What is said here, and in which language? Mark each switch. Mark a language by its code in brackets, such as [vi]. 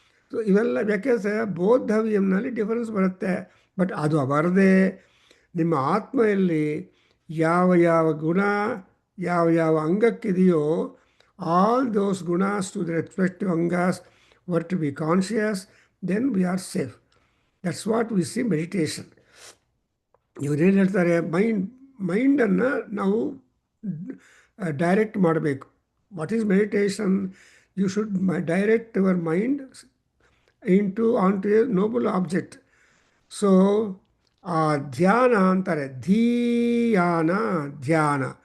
[kn] So ಇವೆಲ್ಲ ಯಾಕೆಂದರೆ ಬೋದ್ಧವ್ಯಂನಲ್ಲಿ difference ಬರುತ್ತೆ. [en] but [kn] ಅದು ಬರದೆ ನಿಮ್ಮ ಆತ್ಮೆಯಲ್ಲಿ ಯಾವ ಯಾವ ಗುಣ ಯಾವ ಯಾವ ಅಂಗಕ್ಕಿದೆಯೋ [en] All those gunas to the respective angas were to be conscious, then we are safe. That's what we see meditation. [kn] ಇವರೇನು ಹೇಳ್ತಾರೆ, ಮೈಂಡನ್ನು ನಾವು ಡೈರೆಕ್ಟ್ ಮಾಡಬೇಕು. [en] What is meditation? You should direct your mind on to a noble object. [kn] So ಆ ಧ್ಯಾನ ಅಂತಾರೆ, ಧೀಯಾನ ಧ್ಯಾನ.